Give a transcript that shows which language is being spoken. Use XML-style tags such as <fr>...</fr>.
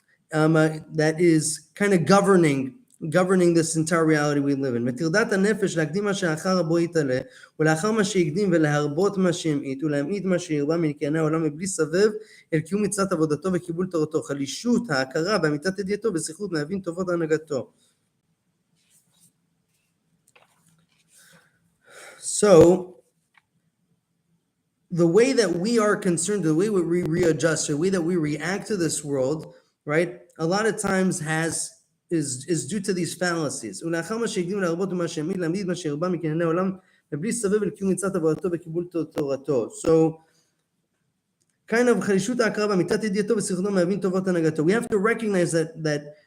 <en>That is kind of governing this entire reality we live in.</en> <he>מטרדת הנפש להקדים מה שאחר הבו יתעלה, ולאחר מה שהקדים ולהרבות מה שהמעיט, ולהמעיט מה שירבה מנקייני העולם מבלי סבב, אל קיום מצוות עבודתו וקיבול תורתו, חלישות, ההכרה באמיתת ידיעתו וזכות להבין טובות הנהגתו.</he> <en>So, the way that we are concerned, the way we readjust, the way that we react to this world, right, a lot of times is due to these fallacies. So kind of we have to recognize that</en>